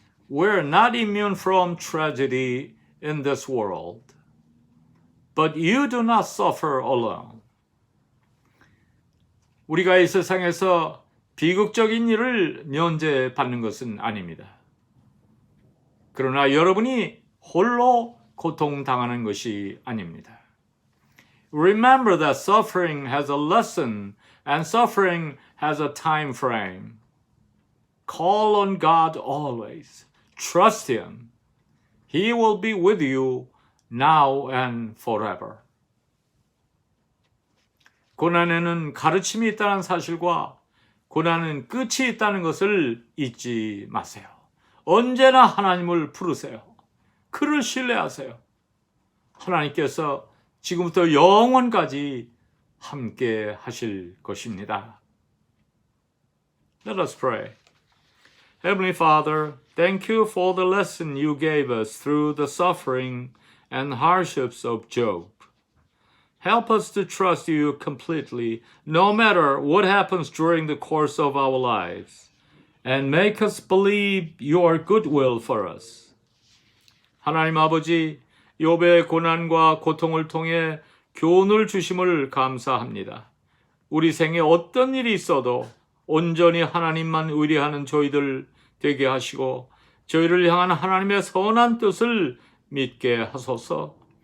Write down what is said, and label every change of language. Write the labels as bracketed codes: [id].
[en] We're not immune from tragedy in this world, but you do not suffer alone. [ko] 우리가 이 세상에서 비극적인 일을 면제받는 것은 아닙니다. 그러나 여러분이 홀로 고통당하는 것이 아닙니다. [en] Remember that suffering has a lesson and suffering has a time frame. Call on God always. Trust Him. He will be with you now and forever. [ko] 고난에는 가르침이 있다는 사실과 고난은 끝이 있다는 것을 잊지 마세요. 언제나 하나님을 부르세요. 그를 신뢰하세요. 하나님께서 지금부터 영원까지 함께 하실 것입니다. [en] Let us pray. Heavenly Father, thank you for the lesson you gave us through the suffering and hardships of Job. Help us to trust you completely, no matter what happens during the course of our lives, and make us believe your goodwill for us. [ko] 하나님 아버지, 욥의 고난과 고통을 통해 교훈을 주심을 감사합니다. 우리 생에 어떤 일이 있어도 온전히 하나님만 의뢰하는 저희들 되게 하시고 저희를 향한 하나님의 선한 뜻을 믿게 하소서.